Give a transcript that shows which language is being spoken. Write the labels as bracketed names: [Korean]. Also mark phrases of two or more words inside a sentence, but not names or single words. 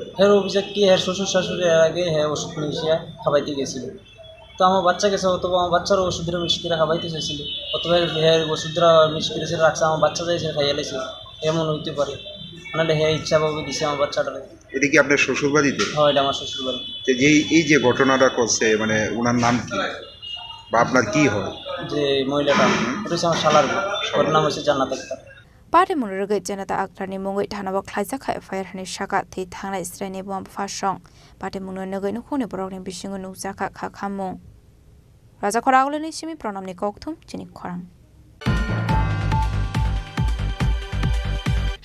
[Bangla] অভিযোগ কি শ্বশুর শাশুড়ি এর আগে ওষুধ মিশিয়ে খাওয়াইতে গেছিল তো আমার বাচ্চা গেছে অথবা আমার বাচ্চারও ওষুধের মিশ করে খাওয়াইতে চাইছিল অথবা ওষুধরা মিশ করে রাখছে আমার বাচ্চা যাইছে খাইয়া লাইছে এমন হইতে পারে মানে ইচ্ছাভাবে দিছে আমার বাচ্চাটারে এটা কি আপনার শ্বশুর বাড়িতে হ্যাঁ এটা আমার শ্বশুর বাড়ি এই যে ঘটনাটা করছে মানে ওনার নাম কি বা আপনার কি হয় যে মহিলাটা এটা হচ্ছে আমার শালার বউ ওর নাম হচ্ছে জান্নাত আক্তার [Kok Borok] Patimung rugai Jannat Akhtar ni mungai thanawak khlaijaka FIR hani shaka thi thangna israi ni bum phasong Patimung no nagai no khone borok ni bisingo nukjaka khakhamung Raja Khoragole ni simi pranam ni kokthum Chini Khorang